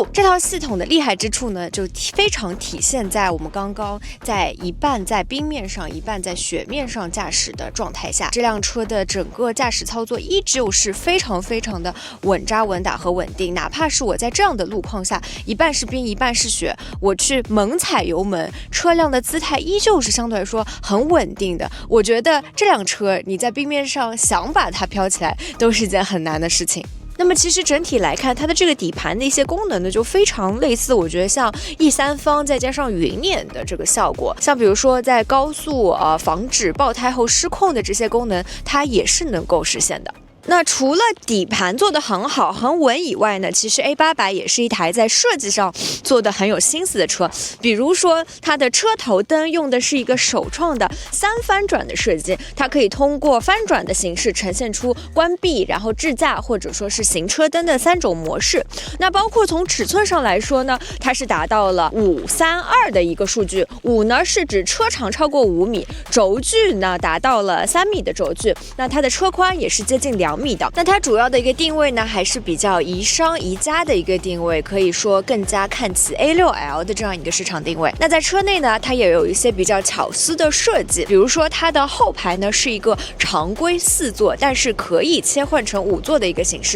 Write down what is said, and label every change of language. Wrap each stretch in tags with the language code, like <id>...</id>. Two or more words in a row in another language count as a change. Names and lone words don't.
<zh>這套系統的厲害之處呢，就非常體現在我們剛剛在一半在冰面上，一半在雪面上駕駛的狀態下，這輛車的整個駕駛操作依舊是非常非常的穩扎穩打和穩定，哪怕是我在這樣的路況下，一半是冰一半是雪，我去猛踩油門，車輛的姿態依舊是相對來說很穩定的。我覺得這輛車你在冰面上想把它飄起來都是一件很難的事情。那麼其實整體來看，它的這個底盤的一些功能呢，就非常類似，我覺得像E3方再加上雲輦的這個效果，像比如說在高速防止爆胎後失控的這些功能，它也是能夠實現的。那除了底盤做得很好很穩以外呢，其實 A800也是一台在設計上做得很有心思的車。比如說它的車頭燈用的是一個首創的3翻轉的設計，它可以通過翻轉的形式呈現出關閉然後智駕或者說是行車燈的3種模式。那包括從尺寸上來說呢，它是達到了532的一個數據，5呢是指車長超過5米，軸距呢達到了3米的軸距，那它的車寬也是接近2米的。那它主要的一個定位呢，還是比較宜商宜家的一個定位，可以說更加看齊 A6L 的這樣一個市場定位。那在車內呢，它也有一些比較巧思的設計，比如說它的後排呢是一個常規4座，但是可以切換成5座的一個形式。</zh>